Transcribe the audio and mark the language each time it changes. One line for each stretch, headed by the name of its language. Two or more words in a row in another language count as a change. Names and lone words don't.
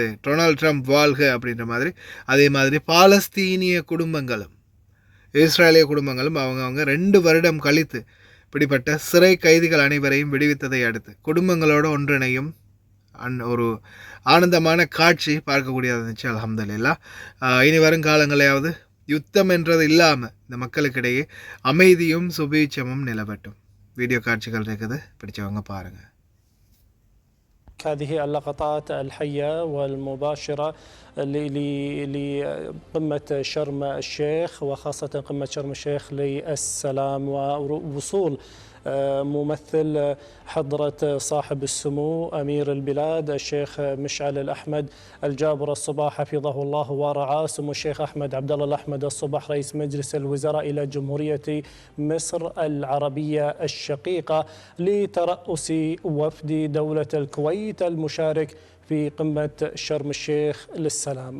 Tamil: டொனால்ட் ட்ரம்ப் வாழ்க அப்படின்ற மாதிரி. அதே மாதிரி பாலஸ்தீனிய குடும்பங்களும் இஸ்ரேலிய குடும்பங்களும் அவங்க 2 வருடம் கழித்து இப்படிப்பட்ட சிறை கைதிகள் அனைவரையும் விடுவித்ததை அடுத்து குடும்பங்களோட ஒன்றிணையும் ஒரு ஆனந்தமான காட்சி பார்க்கக்கூடியது இருந்துச்சு. அல்ஹம்துலில்லாஹ். இனி வரும் காலங்களையாவது யுத்தம் என்றது இல்லாமல் இந்த மக்களுக்கிடையே அமைதியும் சுபீட்சமும் நிலவட்டும். வீடியோ காட்சிகள் இருக்குது, பிடிச்சவங்க பாருங்கள்.
Arabic: هذه اللقطات الحية والمباشرة لقمة شرم الشيخ، وخاصة قمة شرم الشيخ للسلام، ووصول ممثل حضرة صاحب السمو أمير البلاد الشيخ مشعل الأحمد الجابر الصباح حفظه الله ورعاه، سمو الشيخ أحمد عبد الله الأحمد الصباح رئيس مجلس الوزراء إلى جمهورية مصر العربية الشقيقة لترأس وفد دولة الكويت المشارك في قمة شرم الشيخ للسلام.